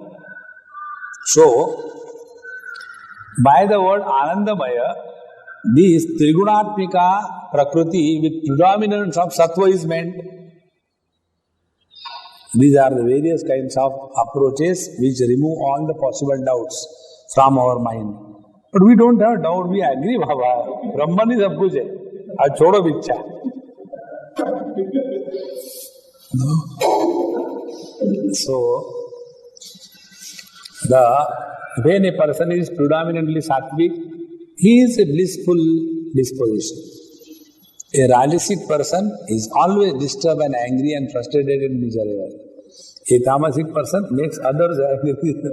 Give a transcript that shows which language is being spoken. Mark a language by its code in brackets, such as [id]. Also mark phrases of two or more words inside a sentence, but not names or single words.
[en] So, by the word Anandamaya, this Trigunatmika Prakriti with predominance of Sattva is meant. These are the various kinds of approaches which remove all the possible doubts from our mind. But we don't have doubt, we agree, Baba. [hi] ब्रह्मन is सब कुछ है। अब छोड़ो विच्छा. [en] So, when a person is predominantly sattvic, he is a blissful disposition. A rajasic person is always disturbed and angry and frustrated and miserable. A tamasic person makes others angry.